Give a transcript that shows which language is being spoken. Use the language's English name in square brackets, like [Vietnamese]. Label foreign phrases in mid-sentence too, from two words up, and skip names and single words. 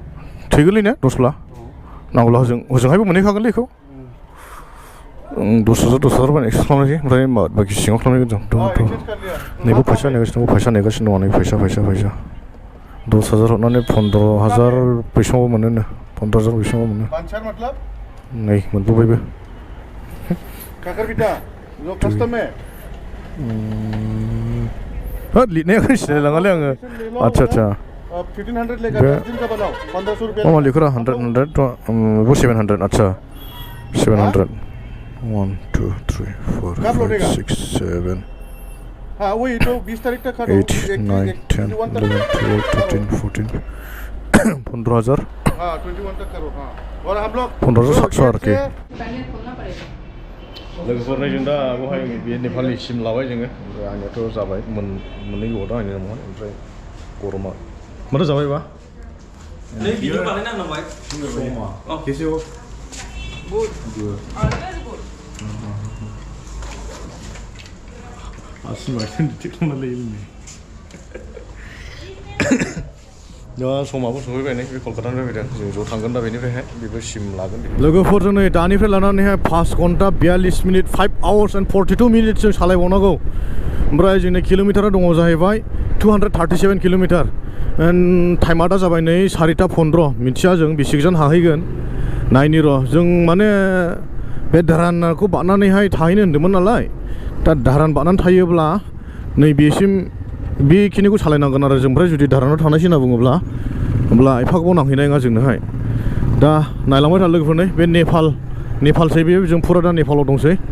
[Bodo] थैगोनलै ने 10ब्ला नांगौब्ला ओजोंहायबो मोनहैखागोनलै बेखौ 10,000 बानाय एक्सेस खालामनोसै ओमफ्राय बाखि सिङाव खालामनायगोन जों नैबो फैसा नेगासिनो दङ फैसा 10,000 हरनानै 15,000 बेसेबांबो मोनो 15,000 बेसेबांबो मोनो नै मोनबोबायबो लिरनाया सिनायलाङालै आङो आच्छा [Hindi] 1500 लेगा 10 दिन का बनाओ 1500 रुपया मामा लिखो 100 तो वो 700 अच्छा 700 1 2 3 4 5 6 7 हाँ वही तो 20 तारीख तक 8 9 10 11 12 13 14 15,000 हाँ 21 तक करो हाँ और हम लोग [Bodo] 15,700 के लोगोफोरनि जों दा बेवहाय बे नेपालनि सिम लाबाय जोङो ओमफ्राय आंनियाथ' जाबाय मोननै गोबाव दा आंनि नामावहाय ओमफ्राय गरमा माथो जाबायबा [Hindi] नहीं वीडियो बनाना ना भाई कैसे हो [English] गुड [Bodo] आसि बायदि डिटेक्ट खालामना लायो दा समाबो सफैबाय नै बे कलकातानिफ्राय फैदों जों ज' थांगोन दा बेनिफ्रायहाय बेबो सिम लागोन लोगोफोरजों नै दानिफ्राय लानानैहाय [Hindi] 5 घन्टा 42 मिनिट [English] 5 hours and 42 minutes [Bodo] जों सालायबावनांगौ ओमफ्राय जोंनि किल'मिटारा दङ जाहैबाय 237 किल'मिटार टाइमा दा जाबाय नै 4:15 मिथिया जों बेसे गोजान हाहैगोन नायनि र' जों माने बे धारानखौ बारनानैहाय थाहैनो होन्दोंमोन नालाय दा धारान बारनानै थायोब्ला नै बेसिम बेखिनिखौ सालायनांगोन आरो जों ओमफ्राय जुदि धारानाव थांनायसै होनना बुङोब्ला होमब्ला एफा गोबाव नांहैनाय नङा जोंनोहाय दा नायलांबाय था लोगोफोर नै बे नेपालसै बे जों फुरा दा नेपालाव दंसै